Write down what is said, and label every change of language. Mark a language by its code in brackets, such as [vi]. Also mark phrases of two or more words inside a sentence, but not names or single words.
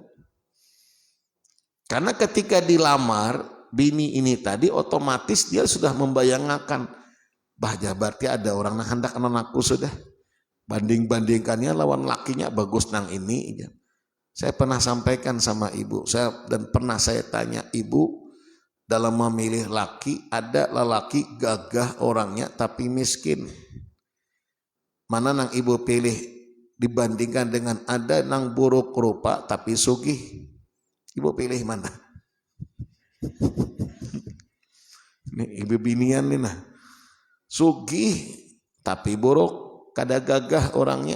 [id] Karena ketika dilamar bini ini tadi, otomatis dia sudah membayangkan, berarti ada orang yang hendak anakku sudah. [bjn] Banding-bandingkannya lawan lakinya bagus nang ini. [id] Saya pernah sampaikan sama ibu, dan pernah saya tanya ibu, dalam memilih laki, ada lelaki gagah orangnya tapi miskin. [bjn] Mana nang ibu pilih dibandingkan dengan ada nang buruk rupa tapi sugih? Ibu pilih mana? Ini ibu binian nih nah. Sugih tapi buruk, kada gagah orangnya.